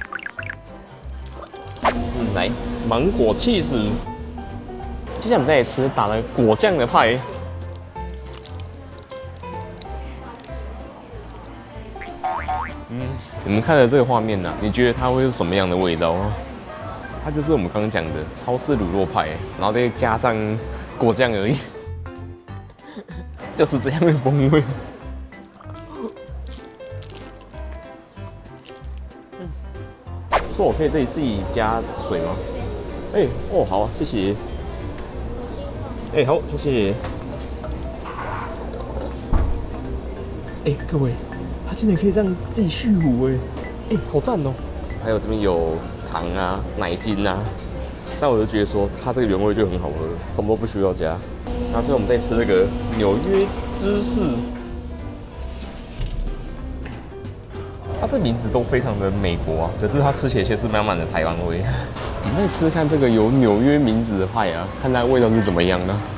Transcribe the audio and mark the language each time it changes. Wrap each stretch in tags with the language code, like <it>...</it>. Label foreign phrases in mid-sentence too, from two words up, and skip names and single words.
<zh>來芒果起司，接下來我們再來吃打了果醬的派。你們看了這個畫面呢，你覺得它會是什麼樣的味道啊？它就是我們剛剛講的超市滷肉派，然後再加上果醬而已，就是這樣的風味。說我可以自己加水嗎？哦，好啊，謝謝。好，謝謝。各位。它竟然可以這樣自己續壺好讚哦！還有這邊有糖啊、奶精啊，但我就覺得說它這個原味就很好喝，什麼都不需要加。然後最後我們再吃那個紐約芝士，它這名字都非常的美國啊，可是它吃起來卻是滿滿的台灣味。我們再吃看這個有紐約名字的派啊，看它味道是怎麼樣呢？</zh>